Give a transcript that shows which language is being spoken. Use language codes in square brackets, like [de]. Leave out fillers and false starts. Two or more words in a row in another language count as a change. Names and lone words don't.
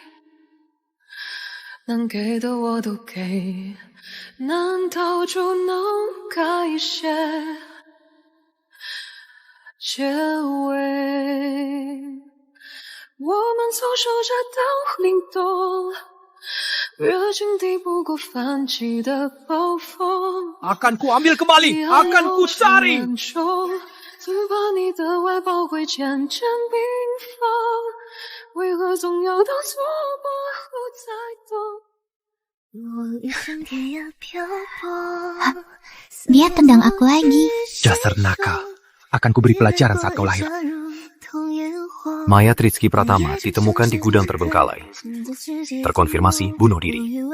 [zh] 能给的我都给，难道就能改写结尾？我们总守着当凛冬，热情抵不过泛起的暴风。 [id] Akan ku ambil kembali, akan ku cari. [zh] 最怕你的外包会渐渐冰封，为何总要到错过后才懂？ [id] Dia tendang aku lagi. Dasar nakal. Akan kuberi pelajaran saat kau lahir. Mayat Rizky Pratama ditemukan di gudang terbengkalai. Terkonfirmasi bunuh diri.